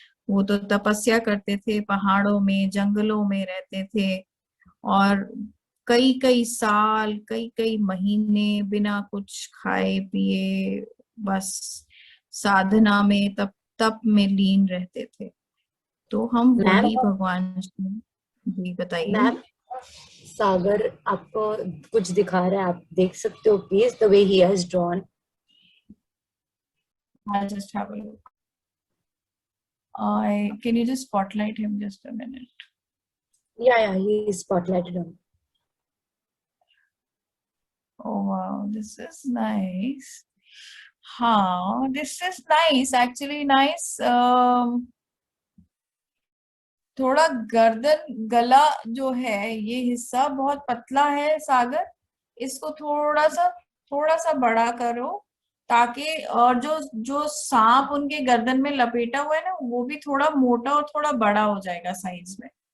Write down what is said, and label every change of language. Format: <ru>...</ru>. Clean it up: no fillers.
<hi>वो तो तपस्या करते थे, पहाड़ों में जंगलों में रहते थे, और कई कई साल, कई कई महीने बिना कुछ खाए पिए बस साधना में, तप तप में लीन रहते थे। तो हम मैम, वही भगवान शिव। जी बताइए। मैम सागर आपको कुछ दिखा रहा है, आप देख सकते हो please,</hi> <en>The way he has drawn. I'll just have a look. Can you just spotlight him just a minute? Yeah, he is spotlighted on. Oh wow, this is nice. हाँ, this is nice, actually nice.</en> <hi>थोड़ा गर्दन गला जो है, ये हिस्सा बहुत पतला है सागर, इसको थोड़ा सा बड़ा करो, ताकि और जो जो सांप उनके गर्दन में लपेटा हुआ है ना, वो भी थोड़ा मोटा और थोड़ा बड़ा हो जाएगा साइज में।</hi>